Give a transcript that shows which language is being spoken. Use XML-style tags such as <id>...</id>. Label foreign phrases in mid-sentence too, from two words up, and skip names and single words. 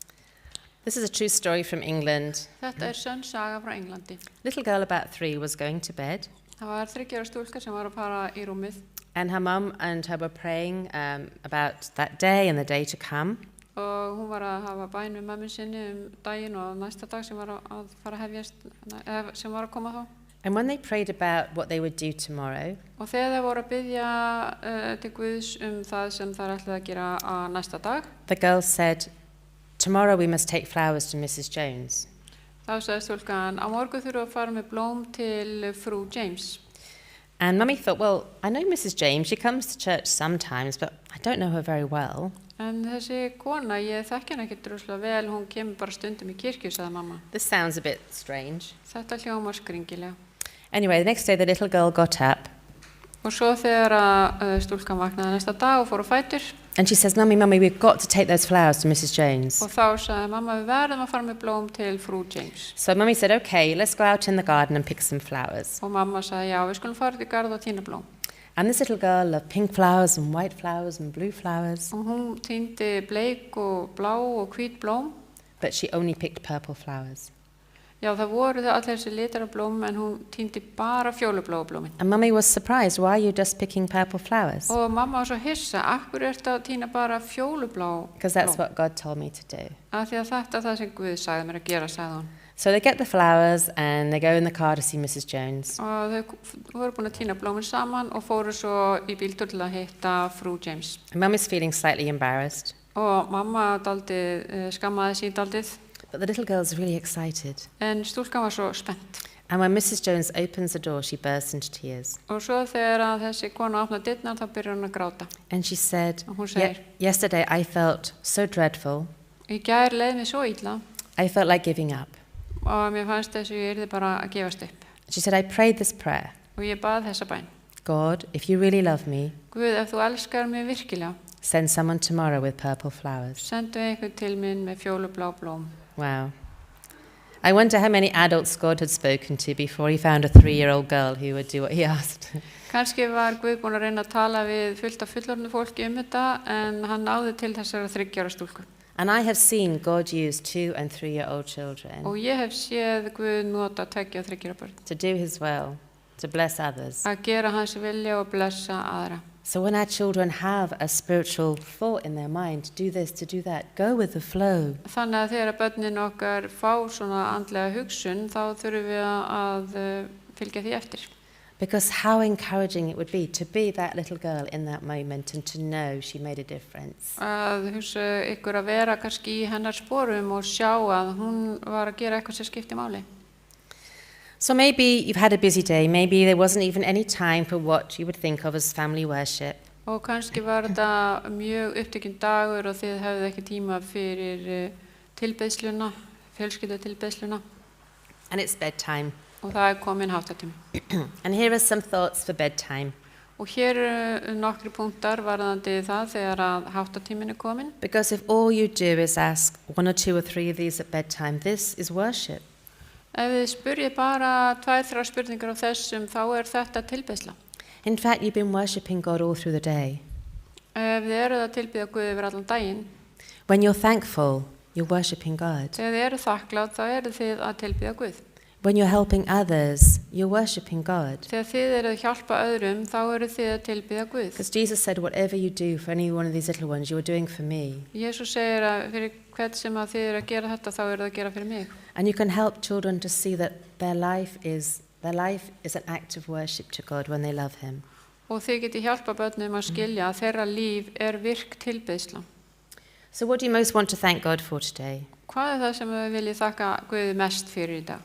<en>This is a true story from England.</en> <is>Þetta sönn saga frá Englandi.</is> <en>Little girl about 3 was going to bed,</en> <is>Það var 3 ára stúlka sem var að fara í rúmið</is> <en>and her mum and her were praying about that day and the day to come.</en> <is>og hún var að hafa bæn við mömmu sinni daginn og næsta dag sem var að fara að hefjast, sem var að koma þá.</is> <en>And when they prayed about what they would do tomorrow,</en> <is>Og þegar þeir voru að biðja til Guðs það sem þær ætlaði að gera á næsta dag,</is> <en>the girl said, "Tomorrow we must take flowers to Mrs. Jones."</en> <is>þá sagði stúlkan, á morgun þurfum við að fara með blóm til frú James.</is> <en>And Mummy thought, well, I know Mrs. James, she comes to church sometimes, but I don't know her very well.</en> <is>En þessi kona, ég þekki hana ekkert rosalega vel, hún kemur bara stundum í kirkju, sagði mamma.</is> <en>This sounds a bit strange.</en> <is>Þetta hljómar skringilega.</is> <en>Anyway, the next day the little girl got up</en> <is>Og svo þegar stúlkan vaknaði næsta dag og fór á fætur,</is> <en>and she says, Mummy, we've got to take those flowers to Mrs. Jones.</en> <is>og þá sagði mamma, við verðum að fara með blóm til frú James.</is> <en>So Mummy said, okay, let's go out in the garden and pick some flowers.</en> <is>Og mamma sagði, já, við skulum fara út í garð og tína blóm.</is> <en>And this little girl loved pink flowers and white flowers and blue flowers,</en> <is>Og hún tíndi bleik og blá og hvít blóm.</is> <en>but she only picked purple flowers.</en> <is>Já, það voru það allir þessi litar af blóm, en hún tíndi bara fjólubláu blómin.</is> <en>And Mummy was surprised, why are you just picking purple flowers?</en> <is>Og mamma var svo hissa, akkur ertu að tína bara fjólublá</is> <en>Because that's</en> <is>blóm?</is> <en>what God told me to do.</en> <is>Af því að þetta er það sem Guð sagði mér að gera, sagði hún.</is> <en>So they get the flowers and they go in the car to see Mrs. Jones.</en> <is>Og þau voru búin að tína blómin saman og fóru svo í bíltúr til að hitta frú James.</is> <en>And Mummy's feeling slightly embarrassed,</en> <is>Og mamma skammaði sín daldið,</is> <en>but the little girl's really excited.</en> <is>en stúlkan var svo spennt.</is> <en>And when Mrs. Jones opens the door, she bursts into tears.</en> <is>Og svo þegar að þessi kona opnaði dyrnar, þá byrjar hún að gráta.</is> <en>And she said,</en> <is>Og hún segir,</is> <en>yesterday I felt so dreadful.</en> <is>í gær leið mér svo illa</is> <en>I felt like giving up.</en> <is>og mér fannst þess að ég yrði bara að gefast upp.</is> <en>She said, I prayed this prayer.</en> <is>Og ég bað þessa bæn.</is> <en>God, if you really love me,</en> <is>Guð, ef þú elskar mig virkilega,</is> <en>send someone tomorrow with purple flowers.</en> <is>sendu einhvern til minn með fjólublá blóm.</is> <en>Wow. I wonder how many adults God had spoken to before he found a 3-year-old girl who would do what he asked.</en> <is>Kannski var Guð búinn að reyna að tala við fullt af fullorðnu fólki þetta, en hann náði til þessara 3 ára stúlku.</is> <en>And I have seen God use 2- and 3-year-old children</en> <is>Og ég hef séð Guð nota 2 og 3 ára börn</is> <en>to do his will, to bless others.</en> <is>að gera hans vilja og blessa aðra.</is> <en>So when our children have a spiritual thought in their mind, to do this, to do that, go with the flow.</en> <is>Þannig að þegar börnin okkar fá svona andlega hugsun, þá þurfum við að fylgja því eftir.</is> <en>Because how encouraging it would be to be that little girl in that moment and to know she made a difference.</en> <is>Að hugsa ykkur að vera kannski í hennar sporum og sjá að hún var að gera eitthvað sem skipti máli.</is> <en>So maybe you've had a busy day, maybe there wasn't even any time for what you would think of as family worship.</en> <is>Og kannski var þetta mjög upptekinn dagur og þið hefðu ekki tíma fyrir tilbeiðsluna, fjölskyldutilbeiðsluna,</is> <en>And it's bedtime.</en> <is>og það komin háttatími.</is> <en>And here are some thoughts for bedtime.</en> <is>Og hér eru nokkri punktar varðandi það þegar að háttatímin komin.</is> <en>Because if all you do is ask 1 or 2 or 3 of these at bedtime, this is worship.</en> <is>Ef þið spyrjið bara 2-3 spurningar af þessum, þá þetta tilbeiðsla.</is> <en>In fact, you've been worshipping God all through the day.</en> <is>Ef þið eruð að tilbeiða Guð yfir allan daginn,</is> <en>When you're thankful, you're worshipping God.</en> <is>þegar þið eruð þakklátt, þá eruð þið að tilbeiða Guð.</is> <en>When you're helping others, you're worshipping God.</en> <is>Þegar þið eruð að hjálpa öðrum, þá eruð þið að tilbeiða Guð.</is> <en>Because Jesus said, whatever you do for any one of these little ones, you are doing for me.</en> <is>Jesús segir að fyrir hvern sem að þið eruð að gera þetta, þá eruð að gera fyrir mig.</is> <en>And you can help children to see that their life is an act of worship to God when they love him.</en> <is>Og þið getið hjálpa börnum að skilja að þeirra líf virk tilbeiðsla.</is> <en>So what do you most want to thank God for today?</en> <is>Hvað það sem við viljið þakka Guði mest fyrir í dag?</is>